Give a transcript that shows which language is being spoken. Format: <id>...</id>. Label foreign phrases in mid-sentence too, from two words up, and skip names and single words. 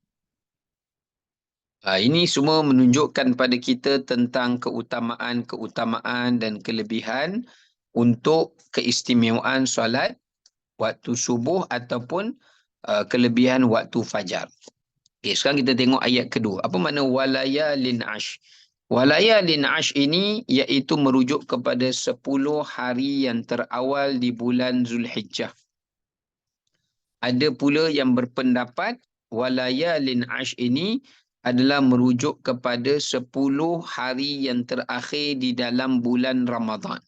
<ms>Ini semua menunjukkan pada kita tentang keutamaan dan kelebihan untuk keistimewaan solat waktu subuh ataupun kelebihan waktu fajar. Okay, sekarang kita tengok ayat kedua. Apa makna</ms> <ar>وليال عشر? وليال عشر</ar> <ms>ini iaitu merujuk kepada 10 hari yang terawal di bulan Zulhijjah. Ada pula yang berpendapat</ms> <ar>وليال عشر</ar> <ms>ini adalah merujuk kepada 10 hari yang terakhir di dalam bulan Ramadan.</ms>